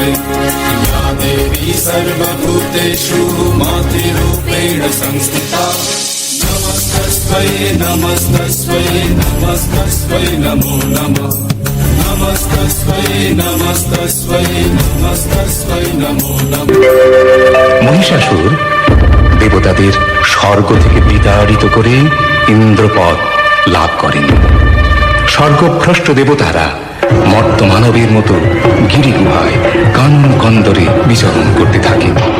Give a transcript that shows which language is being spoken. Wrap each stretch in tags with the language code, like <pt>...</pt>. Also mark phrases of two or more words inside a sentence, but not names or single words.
<sa>या देवी सर्वभूतेषु मातृरूपेण संस्थिता नमस्तस्मै नमस्तस्मै नमस्तस्मै नमो नमः नमस्तस्मै नमस्तस्मै नमस्तस्मै नमो नमः।</sa> <bn>মহিষাসুর দেবতাদের স্বর্গ থেকে বিতাড়িত করে ইন্দ্রপদ লাভ করেন। স্বর্গভ্রষ্ট দেবতারা মর্ত মানবের মতো গিরিগুহায় কানন কন্দরে বিচরণ করতে থাকেন।</bn>